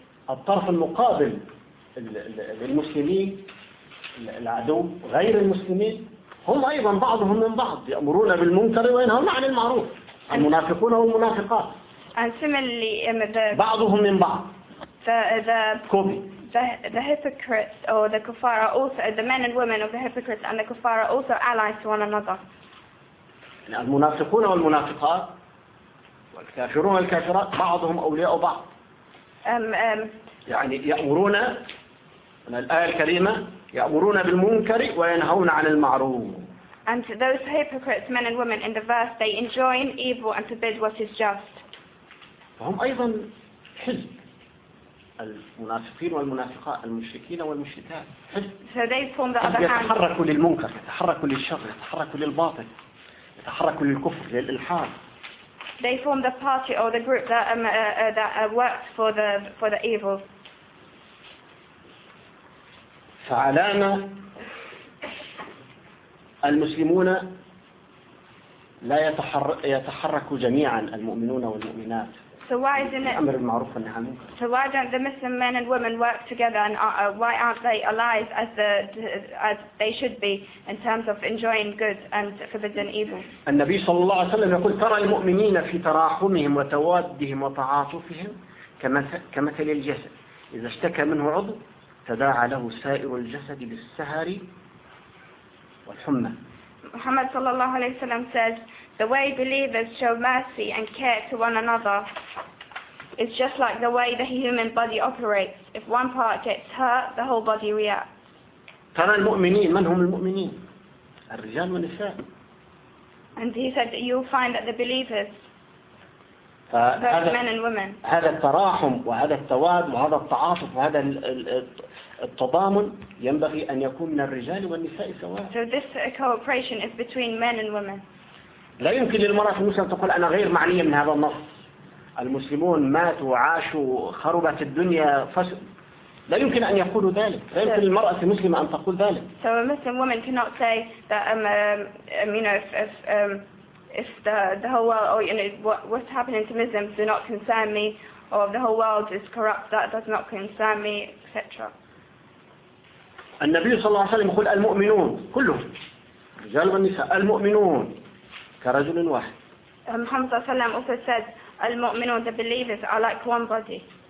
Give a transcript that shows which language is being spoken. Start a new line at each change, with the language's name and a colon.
Arabic: الطرف المقابل للمسلمين العدو غير المسلمين هم أيضا بعضهم من بعض يأمرون بالمنكر وينهون عن المعروف المنافقون والمنافقات
English: and similarly the
Arabic: بعضهم من بعض
English: the hypocrites or the kuffar are also the men and women of the hypocrites and the kuffar are also allies to one another.
Arabic: المنافقون والمنافقات والكافرون والكافرات بعضهم أولياء بعض. يعني يأمرون من الآية الكريمة يأمرون بالمنكر وينهون عن المعروف.
English: And those hypocrites, men and women, in the verse, they enjoin evil and forbid what is just.
Arabic: فهم أيضا حزب المنافقين والمنافقات المشركين والمشركات.
English: So they form the other hand.
Arabic: يتحركوا للمنكر، يتحركوا للشر، يتحركوا للباطل، يتحركوا للكفر، للإلحاد.
English: They form the party or the group that works for the evil.
Arabic: فعلانا المسلمون لا يتحرك جميعا المؤمنون والمؤمنات.
English: So why isn't it?
Arabic: أمر المعروف والنهي عن المنكر.
English: So why don't the Muslim men and women work together and why aren't they allies as they should be in terms of enjoying good and forbidding evil?
Arabic: النبي صلى الله عليه وسلم يقول ترى المؤمنين في تراحمهم وتوادهم وتعاطفهم كمثل الجسد إذا اشتكى منه عضو تداعى له سائر الجسد بالسهر والحمى.
English: Muhammad sallallahu alayhi wa sallam says, the way believers show mercy and care to one another is just like the way the human body operates. If one part gets hurt, the whole body reacts.
Arabic: ترى المؤمنين من هم المؤمنين؟ الرجال والنساء.
English: And he said that you'll find that the believers, men and women,
Arabic: هذا التراحم وهذا التواد وهذا التعاطف وهذا التضامن ينبغي أن يكون من الرجال والنساء سواء.
English: So this cooperation is between men and women.
Arabic: لا يمكن للمرأة المسلمة تقول أنا غير معنية من هذا النص. المسلمون ماتوا وعاشوا خربت الدنيا فسد. لا يمكن أن يقولوا ذلك. لا يمكن للمرأة المسلمة أن تقول ذلك.
English: So a Muslim woman cannot say that if the whole world or what's happening to Muslims do not concern me or the whole world is corrupt that does not concern me etc.
Arabic: النبي صلى الله عليه وسلم يقول المؤمنون كلهم رجال والنساء المؤمنون كرجل واحد. محمد صلى الله عليه وسلم
English: also said
Arabic: المؤمنون
English: the believers are like one body.